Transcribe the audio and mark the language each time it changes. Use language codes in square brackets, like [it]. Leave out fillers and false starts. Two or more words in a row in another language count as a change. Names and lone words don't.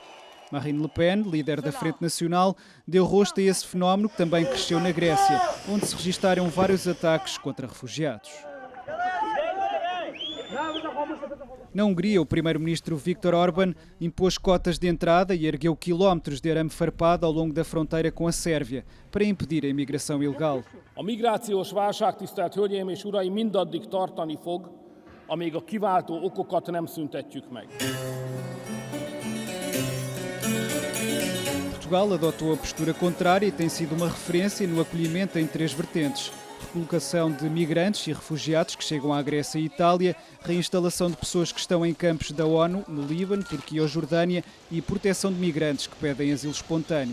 [pt] Marine Le Pen, líder da Frente Nacional, deu rosto a esse fenómeno que também cresceu na Grécia, onde se registaram vários ataques contra refugiados. Na Hungria, o primeiro-ministro Viktor Orbán impôs cotas de entrada e ergueu quilómetros de arame farpado ao longo da fronteira com a Sérvia, para impedir a imigração ilegal. [hu] A migrációs válság, tisztelt Hölgyeim és Uraim, mindaddig tartani fog, amíg a kiváltó okokat nem szüntetjük meg. [pt] Portugal adotou a postura contrária e tem sido uma referência no acolhimento em 3 vertentes. Recolocação de migrantes e refugiados que chegam à Grécia e Itália, reinstalação de pessoas que estão em campos da ONU, no Líbano, Turquia ou Jordânia e proteção de migrantes que pedem asilo espontâneo.